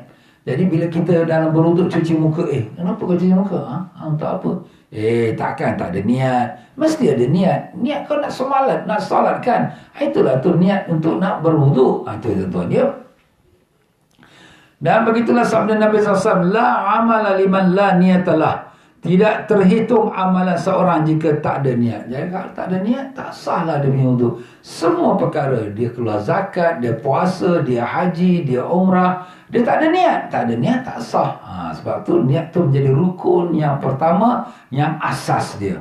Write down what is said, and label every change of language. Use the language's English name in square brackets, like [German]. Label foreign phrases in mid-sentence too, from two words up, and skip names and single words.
[Malay] Jadi bila kita dalam berwuduk cuci muka, kenapa kau cuci muka? Untuk apa? Takkan tak ada niat. Mesti ada niat. Niat kau nak semalat, nak salat kan? Itulah tu niat untuk nak berwuduk. Itu tuan-tuan ya. Dan begitulah sabda Nabi SAW, [Arabic] لا عمل لمن لا نية له. [Malay] Tidak terhitung amalan seorang jika tak ada niat. Jadi kalau tak ada niat, tak sahlah dia punya wuduk. Semua perkara, dia keluar zakat, dia puasa, dia haji, dia umrah, dia tak ada niat. Tak ada niat, tak sah. Sebab tu niat tu menjadi rukun yang pertama, yang asas dia.